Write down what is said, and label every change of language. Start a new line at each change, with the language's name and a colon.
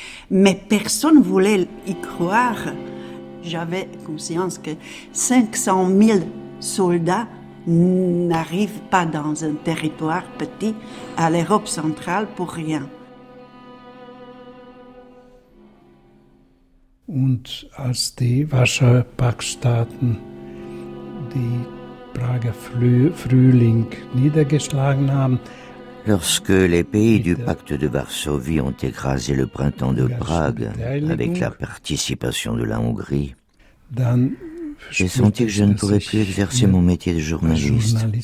French: Mais personne ne voulait y croire. J'avais conscience que 500 000 soldats n'arrivent pas dans un territoire petit à l'Europe centrale pour rien.
German: Und als die Warschauer-Paktstaaten die Prager Frühling niedergeschlagen haben,
French: lorsque les pays du pacte de Varsovie ont écrasé le printemps de Prague avec la participation de la Hongrie, j'ai senti que je ne pourrais plus exercer mon métier de journaliste.